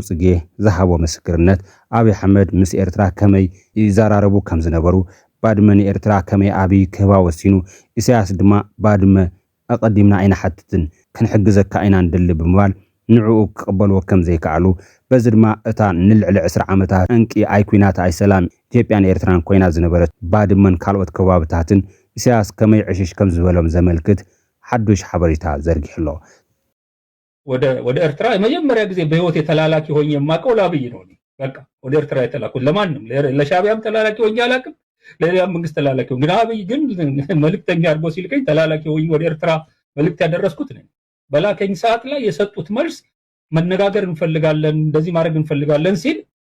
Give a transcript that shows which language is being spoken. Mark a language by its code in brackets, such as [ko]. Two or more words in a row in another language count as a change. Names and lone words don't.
[ti] ጽጌ ዝሃቦ ምስክርነት ኣብይ ኣሕመድ ምስ ኤርትራ ከመይ ይዘራረቡ ከም ዝነበሩ ባድመ ንኤርትራ ከመይ ኣብይ ክህባ ወሲኑ ኢሳያስ ድማ ባድመ ኣቐዲምና ኣይንሓትትን ክንሕግዘካ ኢና ንደሊ ብምባል ንዕኡ ክቕበልዎ ከም ዘይከኣሉ በዚ ድማ እታ ንልዕሊ 20 ዓመታት እንቂ ኣይኩናት ኣይ ሰላም ኢትዮጵያን ኤርትራን ኮይና ዝነበረት ባድመን ካልኦት ከባቢታትን ኢሳያስ ከመይ ዕሽሽ ከም ዝበሎም ዘመልክት ሓዱሽ ሓበሬታ ዘርጊሕሎ። [am] ወደ ኤርትራ የመጀመሪያ ጊዜ በህይወት የተላላኪ ሆኜ የማውቀው ለአብይ ነው። በቃ ወደ ኤርትራ የተላኩት ለማንም ለሻቢያም ተላላኪ ሆኜ አላውቅም፣ ለሌላም መንግስት ተላላኪ ሆኜ ግን አብይ ግን መልእክተኛ አድርጎ ሲልከኝ ተላላኪ ሆኜ ወደ ኤርትራ መልእክት ያደረስኩት ነኝ። በላከኝ ሰዓት ላይ የሰጡት መልስ መነጋገር እንፈልጋለን እንደዚህ ማድረግ እንፈልጋለን ሲል